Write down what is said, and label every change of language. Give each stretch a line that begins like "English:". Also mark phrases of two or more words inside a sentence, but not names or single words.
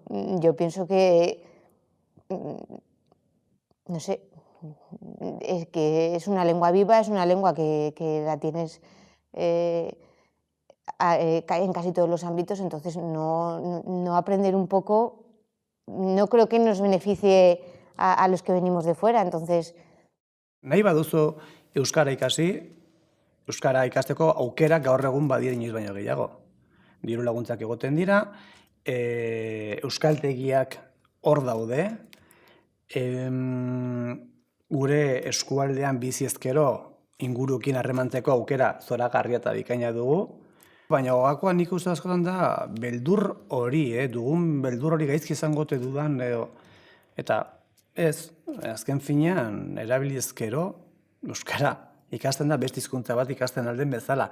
Spanish: Yo pienso que, no sé, es que es una lengua viva, es una lengua que la tienes en casi todos los ámbitos, entonces no aprender un poco, no creo que nos beneficie a los que venimos de fuera, entonces...
Basque: Nahi baduzu euskara ikasi, euskara ikasteko aukerak gaur egun badira inoiz baino gehiago. Diru laguntzak egoten dira, euskaltegiak hor daude, gure eskualdean bizi ezkero ingurukin harremantzeko aukera zoragarria eta bikaina dugu, baina gakoa nik uste askotan da beldur hori, dugun beldur hori gaizki izango ote dudan, eta ez, azken finean erabili ezkero euskara ikasten da beste hizkuntza bat ikasten alden bezala.